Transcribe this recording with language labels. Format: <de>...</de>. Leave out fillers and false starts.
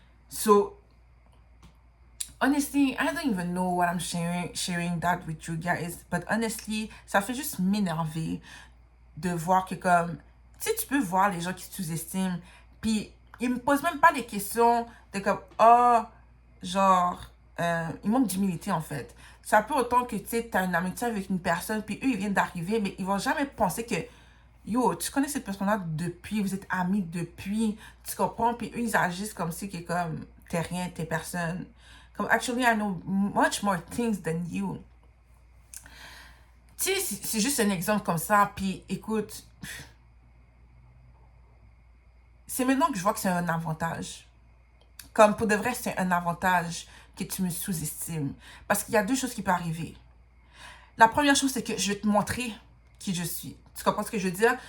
<en>So, honestly, I don't even know what I'm sharing that with you guys, but honestly,</en> <fr>ça fait juste m'énerver de voir que comme, tu sais, tu peux voir les gens qui se sous-estiment, puis ils me posent même pas des questions de comme, oh, genre, ils manquent d'humilité en fait. Ça peut autant que, tu sais, t'as une amitié avec une personne, puis eux, ils viennent d'arriver, mais ils vont jamais penser que yo, tu connais cette personne-là depuis, vous êtes amis depuis, tu comprends, puis eux, ils agissent comme si que comme, t'es rien, t'es personne.</fr> <en>Comme, actually, I know much more things than you.</en> <fr>Tu sais, c'est juste un exemple comme ça, puis écoute, c'est maintenant que je vois que c'est un avantage. Comme, pour de vrai, c'est un avantage que tu me sous-estimes. Parce qu'il y a deux choses qui peuvent arriver. La première chose, c'est que je vais te montrer qui je suis. Tu comprends ce que je veux dire?</fr>